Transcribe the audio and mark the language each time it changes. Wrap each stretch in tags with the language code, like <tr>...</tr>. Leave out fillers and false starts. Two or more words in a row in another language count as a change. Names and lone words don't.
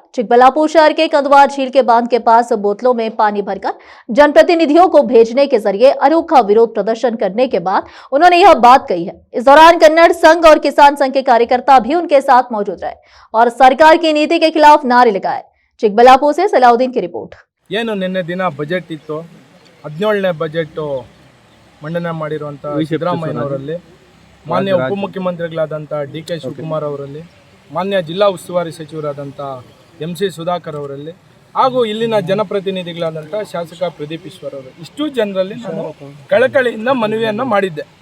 <hi>चिकबल्लापुर शहर के कंदवा झील के बांध के पास बोतलों में पानी भरकर जनप्रतिनिधियों को भेजने के जरिए अनोखा विरोध प्रदर्शन करने के बाद उन्होंने यह बात कही है। इस दौरान कन्नड़ संघ और किसान संघ के कार्यकर्ता भी उनके साथ मौजूद रहे और सरकार की नीति के खिलाफ नारे लगाए। चिकबल्लापुर से सलाउद्दीन की रिपोर्ट।</hi> <kn>ಏನು ನಿನ್ನೆ ದಿನ ಬಜೆಟ್ ಇತ್ತು, 17ನೇ ಬಜೆಟ್ ಮಂಡನೆ ಮಾಡಿರುವಂಥ ಸಿದ್ದರಾಮಯ್ಯನವರಲ್ಲಿ, ಮಾನ್ಯ ಉಪಮುಖ್ಯಮಂತ್ರಿಗಳಾದಂಥ ಡಿ.ಕೆ. ಶಿವಕುಮಾರ್ ಅವರಲ್ಲಿ, ಮಾನ್ಯ ಜಿಲ್ಲಾ ಉಸ್ತುವಾರಿ ಸಚಿವರಾದಂಥ ಎಂ.ಸಿ. ಸುಧಾಕರ್ ಅವರಲ್ಲಿ ಹಾಗೂ ಇಲ್ಲಿನ ಜನಪ್ರತಿನಿಧಿಗಳಾದಂಥ ಶಾಸಕ ಪ್ರದೀಪ್ ಈಶ್ವರ್ ಅವರು, ಇಷ್ಟು ಜನರಲ್ಲಿ ನಾನು ಕಳಕಳಿಯಿಂದ ಮನವಿಯನ್ನು ಮಾಡಿದ್ದೆ.</kn>